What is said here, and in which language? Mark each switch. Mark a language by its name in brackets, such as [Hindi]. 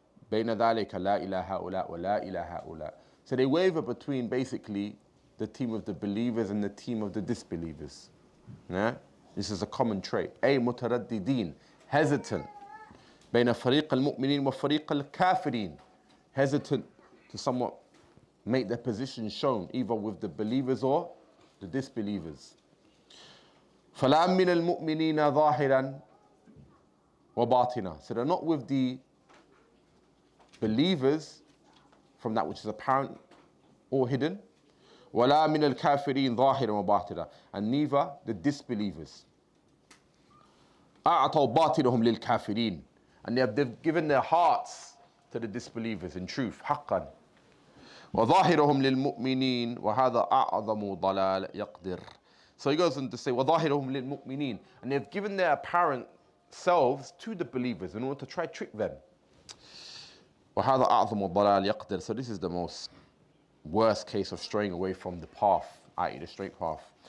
[Arabic] بين ذلك لا إله هؤلاء ولا إله هؤلاء. [English] So they waver between basically the team of the believers and the team of the disbelievers. Yeah? This is a common trait. [Arabic] أي مترددين, [English] hesitant. [Arabic] بين فريق المؤمنين وفريق الكافرين, [English] hesitant to somewhat make their position shown either with the believers or the disbelievers. [Arabic] فلا من المؤمنين ظاهرا وباطنا. [English] So they're not with the believers from that which is apparent or hidden. [Arabic] ولا من الكافرين ظاهرا وباطنا, [English] and neither the disbelievers. [Arabic] أعطوا باطنهم للكافرين, [English] and they've given their hearts to the disbelievers in truth, [Arabic] حقا. وظاهرهم للمؤمنين وهذا أعظم ضلال يقدر. [English] So he goes on to say [Arabic] وظاهرهم للمؤمنين, [English] and they've given their apparent selves to the believers in order to try to trick them. [Arabic] وهذا أعظم ضلال يقدر. [English] So this is the most worst case of straying away from the path, i.e. the straight path.